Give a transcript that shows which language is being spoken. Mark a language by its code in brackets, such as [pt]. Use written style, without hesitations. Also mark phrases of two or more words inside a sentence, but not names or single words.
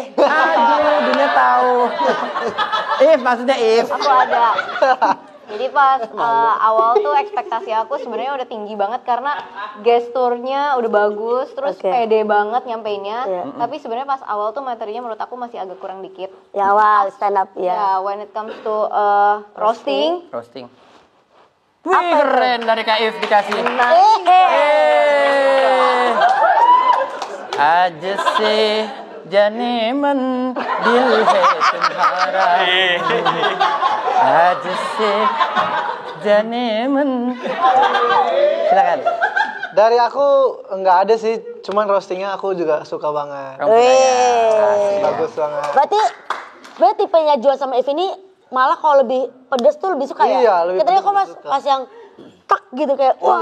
[id] Aduh, dunia tahu. Maksudnya if. Aku ada. Jadi pas awal tuh ekspektasi aku sebenarnya udah tinggi banget karena gesturnya udah bagus, terus Oke. pede banget nyampeinnya. Iya. Tapi sebenarnya pas awal tuh materinya menurut aku masih agak kurang dikit. Ya awal [en] stand up [id] ya. Ya, [en] when it comes to roasting, [id] Roasting. Wih, keren dari Kak If dikasih. [hi] आज से जाने मन दिल है तुम्हारा आज से जाने मन. [id] Silakan. Dari aku nggak ada sih, cuman roastingnya aku juga suka banget. Bagus banget. Berarti tipenya Juan sama Eve ini malah kalau lebih pedes tuh lebih suka ya? Iya, lebih Katanya pedes kok lebih suka. pas yang tak gitu kayak wah